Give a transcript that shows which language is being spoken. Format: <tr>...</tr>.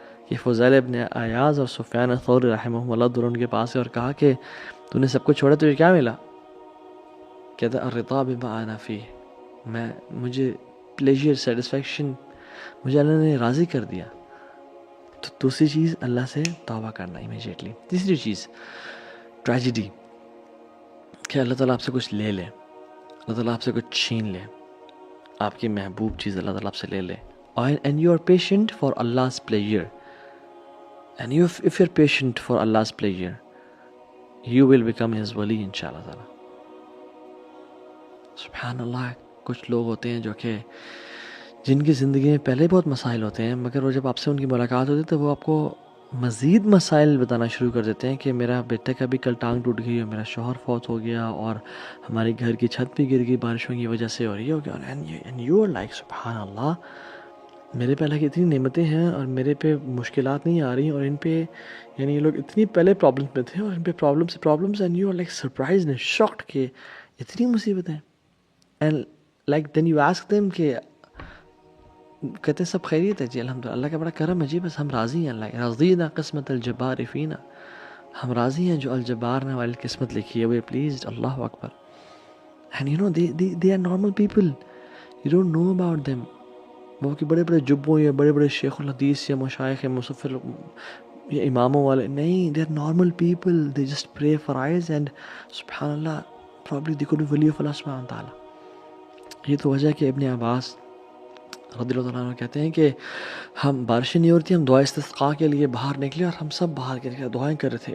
<ur>یہ فضیل ابن عیاض اور سفیان الثوری رحمہ اللہ دونوں ان کے پاس ہے اور کہا کہ تو نے سب کچھ چھوڑا, تجھے کیا ملا؟ کہتا</ur> <ar>الرضا بما انا فیہ,</ar> <ur>مجھے پلیجر, سیٹسفیکشن, مجھے اللہ نے راضی کر دیا. تو دوسری چیز اللہ سے توبہ کرنا امیجیٹلی. تیسری چیز ٹریجڈی, کہ اللہ تعالیٰ آپ سے کچھ لے لے, اللہ تعالیٰ آپ سے کچھ چھین لے, آپ کی محبوب چیز اللہ تعالیٰ آپ سے لے لے.</ur> <en>And you are patient for Allah's pleasure, and if you're patient for Allah's pleasure, you will become his wali inshallah ta'ala.</en> <ur>سبحان اللہ. کچھ لوگ ہوتے ہیں جو کہ جن کی زندگی میں پہلے بہت مسائل ہوتے ہیں, مگر وہ جب آپ سے ان کی ملاقات ہوتی ہے تو وہ آپ کو مزید مسائل بتانا شروع کر دیتے ہیں کہ میرا بیٹے کا بھی کل ٹانگ ٹوٹ گئی اور میرا شوہر فوت ہو گیا اور ہماری گھر کی چھت بھی گر گئی بارشوں کی وجہ سے, اور یہ ہو گیا.</ur> <en>and you are like</en> <ur>سبحان اللہ, میرے پہ اللہ کی اتنی نعمتیں ہیں اور میرے پہ مشکلات نہیں آ رہی, اور ان پہ یہ لوگ اتنی پہلے پرابلمس میں تھے اور ان پہ problems</ur> <en>and you are like surprised and shocked</en> <ur>کہ اتنی مصیبتیں.</ur> <en>and like then you ask them</en> <ur>کہ کہتے ہیں سب خیریت ہے جی الحمدللہ، اللہ کا بڑا کرم ہے جی، بس ہم راضی ہیں، اللہ</ur> <ar>رضینا قسمت الجبار فینا،</ar> <ur>ہم راضی ہیں جو الجبار نے ہماری قسمت لکھی ہے،</ur> <en>we pleased,</en> <ur>Allah Akbar.</ur> <en>And you know they are normal people, you don't know about them.</en> <ur>وہ کہ بڑے بڑے جبوں یا بڑے بڑے شیخ الحدیث یا مشائخ یا مصفر یا اماموں والے نہیں،</ur> <en>they are normal people, they just pray for eyes and سبحان اللہ probably they could be wali of Allah سبحانہ تعالیٰ.</en> <ur>یہ تو وجہ ہے کہ ابن عباس رضی اللہ تعالیٰ عنہ کہتے ہیں کہ ہم بارشیں نہیں ہو رہی تھی، ہم دعا استسقاء کے لیے باہر نکلے اور ہم سب باہر کے نکلے دعائیں کر رہے تھے.</ur>